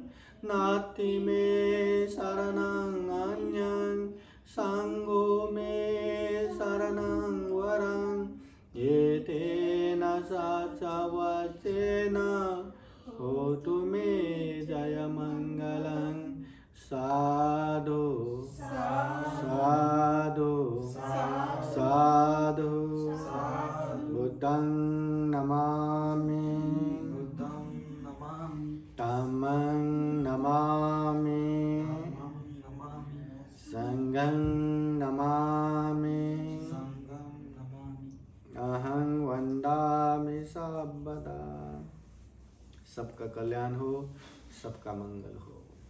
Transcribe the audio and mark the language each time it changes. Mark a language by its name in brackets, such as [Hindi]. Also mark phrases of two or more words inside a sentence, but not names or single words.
[Pali] नास्ति मे शरणं अन्यं संඝो मे शरणं वरं एतेन सचवचेन होतु मे जयमङ्गलं। साधु साधु साधु। बुद्धं नमामि बुद्धं नमामि धम्मं नमामि नमामि संघं नमामि संघं नमामि। अहं वन्दामि सर्वदा। [Hindi] सबका कल्याण हो, सबका मंगल हो।